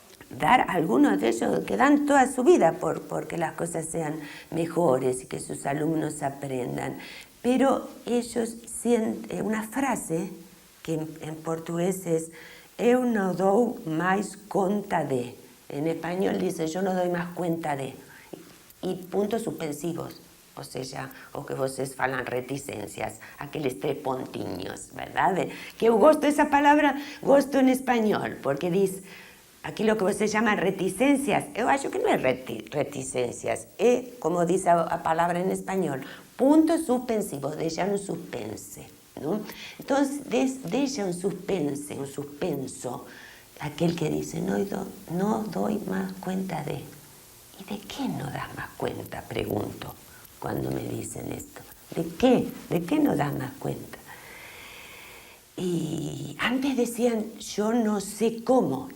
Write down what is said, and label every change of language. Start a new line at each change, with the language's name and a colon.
Spanish: dar, algunos de ellos que dan toda su vida porque las cosas sean mejores y que sus alumnos aprendan, pero ellos sienten una frase que en portugués es
Portuguese: "eu não dou mais conta de",
Spanish: en español dice "yo no doy más cuenta de", y puntos suspensivos,
Portuguese: ou seja, o que vocês falam reticências, aqueles tres pontinhos, verdade? Que eu gosto dessa palavra, gosto
Spanish: en español,
Portuguese: porque diz aquilo que você chama reticências. Eu acho que não é reticências, é, como diz a palavra em espanhol,
Spanish: puntos suspensivos,
Portuguese: deixar um suspense,
Spanish: ¿no? Entonces deja un suspenso, aquel que dice no doy más cuenta de. ¿Y de qué no das más cuenta? Pregunto cuando me dicen esto. ¿De qué? ¿De qué no das más cuenta? Y antes decían yo no sé cómo.